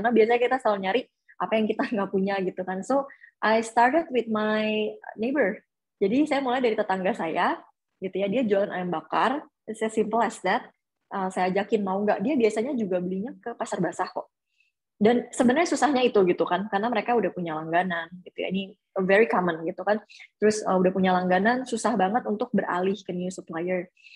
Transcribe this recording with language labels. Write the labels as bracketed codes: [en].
[id] Karena biasanya kita selalu nyari apa yang kita nggak punya gitu kan. [en] So I started with my neighbor. [id] Jadi saya mulai dari tetangga saya gitu ya. Dia jualan ayam bakar. [en] It's as simple as that. [id] Saya ajakin mau nggak. Dia biasanya juga belinya ke pasar basah kok. Dan sebenarnya susahnya itu gitu kan, karena mereka udah punya langganan gitu ya, ini [en] very common [id] gitu kan. Terus udah punya langganan, susah banget untuk beralih ke [en] new supplier.